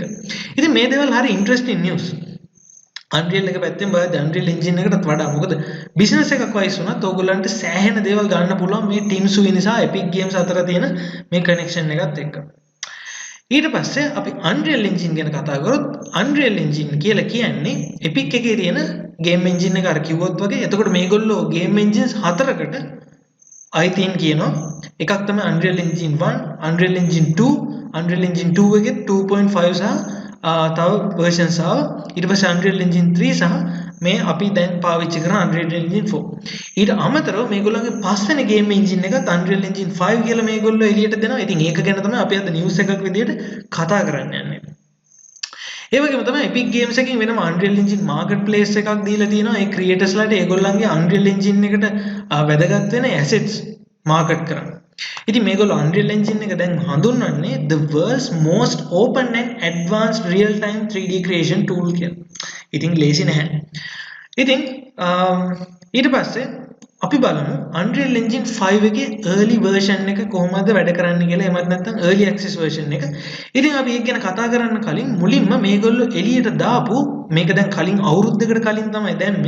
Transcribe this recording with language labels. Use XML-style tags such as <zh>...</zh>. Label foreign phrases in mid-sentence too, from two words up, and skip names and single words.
<si>ඉතින් මේ දේවල් හරි</si> <en>interesting news.</en> <si>Unreal එක පැත්තෙන් බලද්දී Unreal engine එකටත් වඩා මොකද බිස්නස් එකක් වයිස් වුණත් ඕගොල්ලන්ට සෑහෙන දේවල් ගන්න පුළුවන් මේ ටීම් ස්වින් සහ එපික් ගේම්ස් අතර තියෙන මේ කනෙක්ෂන් එකත් එක්ක. ඊට පස්සේ අපි Unreal Engine ගැන කතා කරොත් Unreal Engine කියලා කියන්නේ Epic එකේ තියෙන</si> <en>game engine</en> <si>එක අර කිව්වොත් වගේ. එතකොට මේගොල්ලෝ</si> <en>game engines</en> <si>හතරකට අයිතීන් කියනවා. එකක් තමයි Unreal Engine 1, Unreal Engine 2, Unreal Engine 2 එකේ 2.5 සහ තව versions ආව. ඊට පස්සේ Unreal Engine 3 සහ මේ අපි දැන් පාවිච්චි කරන Unreal Engine 4. ඊට අමතරව මේගොල්ලන්ගේ පස්වෙනි</si> <en>game engine</en> <si>එකත් Unreal Engine 5 කියලා මේගොල්ලෝ එළියට දෙනවා. ඉතින් ඒක ගැන තමයි අපි අද news එකක් විදියට කතා කරන්න යන්නේ. ඒ වගේම තමයි Epic Games එකකින් වෙනම Unreal Engine marketplace එකක් දීලා තියෙනවා. ඒ creatorsලාට ඒගොල්ලන්ගේ Unreal Engine එකට වැදගත් වෙන</si> <en>assets market</en> <si>කරන්න. ඉතින් මේගොල්ලෝ Unreal Engine එක දැන් හඳුන්වන්නේ</si> <en>the world's most open and advanced real time 3D creation tool</en> <si>කියලා. ඉතින් ලේසි නැහැ. ඉතින් ඊට පස්සේ අපි බලමු Unreal Engine 5 එකේ</si> <en>early version</en> <si>එක කොහොමද වැඩ කරන්නේ කියලා. එහෙමත් නැත්නම්</si> <en>early access version</en> <si>එක. ඉතින් අපි ඒක ගැන කතා කරන්න කලින් මුලින්ම මේගොල්ලෝ එළියට දාපු මේක දැන් කලින් අවුරුද්දකට කලින් තමයි දැම්මේ.</si>